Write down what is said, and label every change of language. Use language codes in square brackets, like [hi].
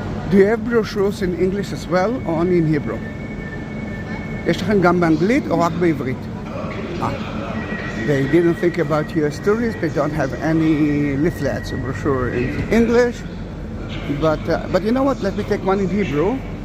[en] Do you have brochures in English as well, or only in Hebrew? [he] יש לכם גם באנגלית או רק בעברית? [en] They didn't think about you as tourists. They don't have any leaflets or brochure in English. But you know what? Let me take one in Hebrew.